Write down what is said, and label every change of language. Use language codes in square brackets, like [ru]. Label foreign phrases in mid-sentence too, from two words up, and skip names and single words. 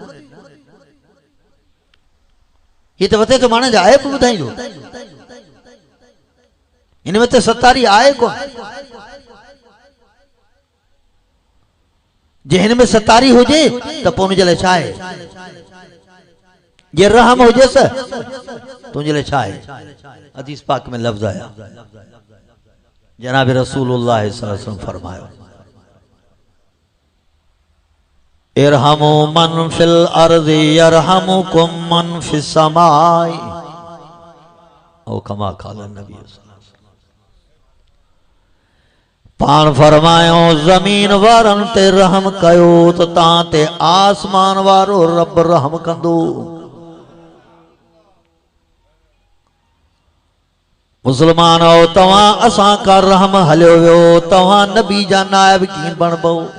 [sd] हीअ त वते त माण्हुनि जा ऐब ॿुधाईंदो हिन में त सतारी आहे कोन जे हिन में सतारी हुजे त पोइ हुनजे लाइ छा आहे जे रहम हुजेसि तुंहिंजे लाइ छा आहे हदीस पाक में लफ़्ज़ आया जनाब रसूलुल्लाह [ar] صلى الله عليه وسلم [sd] फरमायो [ar] ارحموا من في الأرض يرحمكم من في السماء أو كما قال النبي [sd] पान फरमायो ज़मीन वारन ते रहम कयो तो तां ते आसमान वारो रब रहम कंदो मुसलमान हो तवां असां का रहम हलियो वियो तवां नबी जा नाइब कीअं बणबो